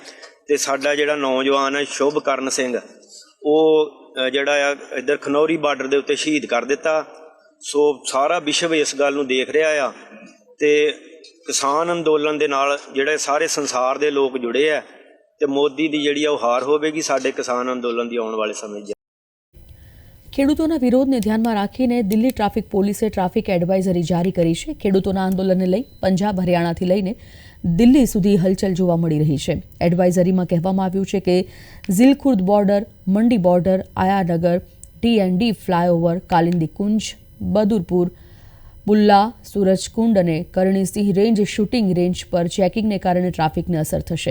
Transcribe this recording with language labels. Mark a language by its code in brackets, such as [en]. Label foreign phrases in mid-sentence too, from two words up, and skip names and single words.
[pa] ਤੇ ਸਾਡਾ ਜਿਹੜਾ ਨੌਜਵਾਨ ਹੈ ਸ਼ੁਭਕਰਨ ਸਿੰਘ ਉਹ ਜਿਹੜਾ ਆ ਇੱਧਰ ਖਨੌਰੀ ਬਾਰਡਰ ਦੇ ਉੱਤੇ ਸ਼ਹੀਦ ਕਰ ਦਿੱਤਾ. ਸੋ ਸਾਰਾ ਵਿਸ਼ਵ ਇਸ ਗੱਲ ਨੂੰ ਦੇਖ ਰਿਹਾ ਆ ਤੇ ਕਿਸਾਨ ਅੰਦੋਲਨ ਦੇ ਨਾਲ ਜਿਹੜੇ ਸਾਰੇ ਸੰਸਾਰ ਦੇ ਲੋਕ ਜੁੜੇ ਆ ਤੇ ਮੋਦੀ ਦੀ ਜਿਹੜੀ ਆ ਉਹ ਹਾਰ ਹੋਵੇਗੀ ਸਾਡੇ ਕਿਸਾਨ ਅੰਦੋਲਨ ਦੀ ਆਉਣ ਵਾਲੇ ਸਮੇਂ 'ਚ. [gu] ખેડૂતોના વિરોધને ધ્યાનમાં રાખીને દિલ્હી ટ્રાફિક પોલીસે [en] traffic advisory [gu] જારી કરી છે. ખેડૂતોના આંદોલનને લઈ પંજાબ હરિયાણાથી લઈને દિલ્હી સુધી હલચલ જોવા મળી રહી છે. એડવાઇઝરીમાં કહેવામાં આવ્યું છે કે ઝીલખુર્દ બોર્ડર, મંડી બોર્ડર, આયાનગર, ટી&ડી ફ્લાયઓવર, કાલિંદી કુંજ, બદુરપુર, બુલ્લા, સૂરજકુંડ અને કરણીસિંહ રેન્જ શૂટિંગ રેન્જ પર ચેકિંગને કારણે ટ્રાફિકને અસર થશે.